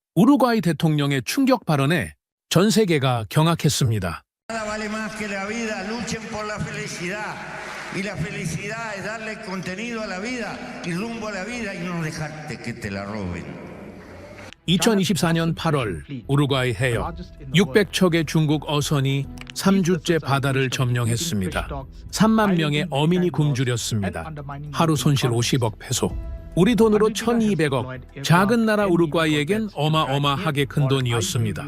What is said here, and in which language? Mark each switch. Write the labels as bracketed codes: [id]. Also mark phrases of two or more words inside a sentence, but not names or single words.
[ko] 우루과이 대통령의 충격 발언에 전 세계가 경악했습니다. [es] Nada vale más que la vida, luchen por la felicidad. Y la felicidad es darle contenido a la vida y rumbo a la vida y no dejarte que te la roben. [ko] 2024년 8월 우루과이 해역 600척의 중국 어선이 3주째 바다를 점령했습니다. 3만 명의 어민이 굶주렸습니다. 하루 손실 50억 페소. 우리 돈으로 1200억. 작은 나라 우루과이에겐 어마어마하게 큰 돈이었습니다.